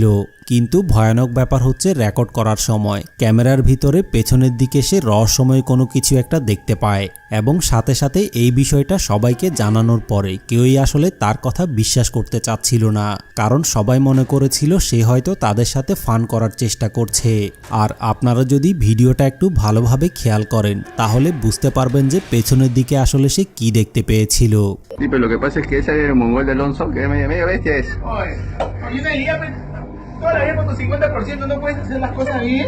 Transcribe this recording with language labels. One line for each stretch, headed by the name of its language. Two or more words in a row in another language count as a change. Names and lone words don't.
Bangla: কিন্তু ভয়ানক ব্যাপার হচ্ছে, রেকর্ড করার সময় ক্যামেরার ভিতরে পেছনের দিকে সে রহস্যময় কোনো কিছু একটা দেখতে পায় এবং সাথে সাথে এই বিষয়টা সবাইকে জানানোর পরে কেউই আসলে তার কথা বিশ্বাস করতে চাচ্ছিল না, কারণ সবাই মনে করেছিল সে হয়তো তাদের সাথে ফান করার চেষ্টা করছে। আর আপনারা যদি ভিডিওটা একটু ভালোভাবে খেয়াল করেন তাহলে বুঝতে পারবেন যে পেছনের দিকে আসলে সে কি দেখতে পেয়েছিল।
Spanish: Toda la vida con tu 50% no puedes hacer las cosas bien.